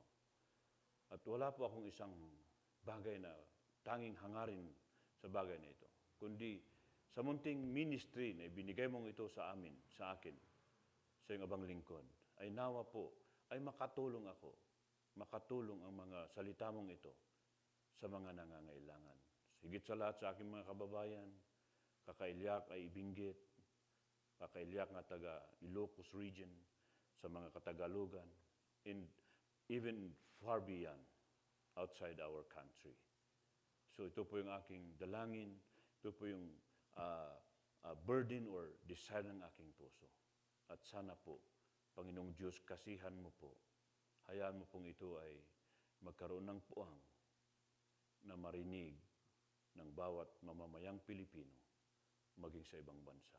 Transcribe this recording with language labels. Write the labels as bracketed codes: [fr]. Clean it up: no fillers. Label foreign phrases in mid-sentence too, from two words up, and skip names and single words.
[tl] At wala po akong isang bagay na tanging hangarin sa bagay na ito, kundi sa munting ministry na ibinigay mong ito sa amin, sa akin, sa iyong abang lingkod, ay nawa po, ay makatulong ako, makatulong ang mga salita mong ito sa mga nangangailangan. Higit sa lahat sa aking mga kababayan, [ilo] kakailyak ay Ibinguet, kakailyak nga taga Ilocos region, [tl] sa mga Katagalugan, [en] and even far beyond, outside our country. [tl] So ito po yung aking dalangin, ito po yung [en] burden or desire [tl] ng aking puso. At sana po, Panginoong Diyos, kasihan mo po, hayaan mo pong ito ay magkaroon ng puwang na marinig ng bawat mamamayang Pilipino, maging sa ibang bansa.